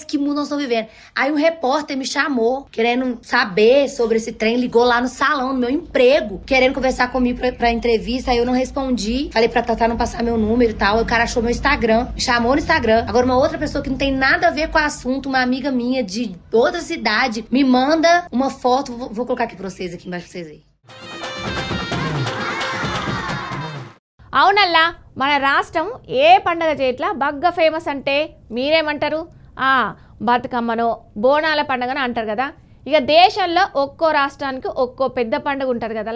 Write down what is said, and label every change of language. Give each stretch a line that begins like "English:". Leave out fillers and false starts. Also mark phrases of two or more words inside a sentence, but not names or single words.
Portuguese: Que mundo nós estamos vivendo? Aí um repórter me chamou, querendo saber sobre esse trem, ligou lá no salão, no meu emprego, querendo conversar comigo pra entrevista. Aí eu não respondi. Falei pra Tatá não passar meu número e tal. O cara achou meu Instagram, me chamou no Instagram. Agora uma outra pessoa que não tem nada a ver com o assunto, uma amiga minha de outra cidade, me manda uma foto. Vou colocar aqui pra vocês, aqui embaixo pra vocês verem.
Telugu: అవునల్లా మన రాష్ట్రం ఏ పండగ చేయట్లా బగ్గా ఫేమస్ అంటే మీరేమంటారు? బతుకమ్మనో బోనాల పండుగను అంటారు కదా. ఇక దేశంలో ఒక్కో రాష్ట్రానికి ఒక్కో పెద్ద పండుగ ఉంటుంది కదల్లా.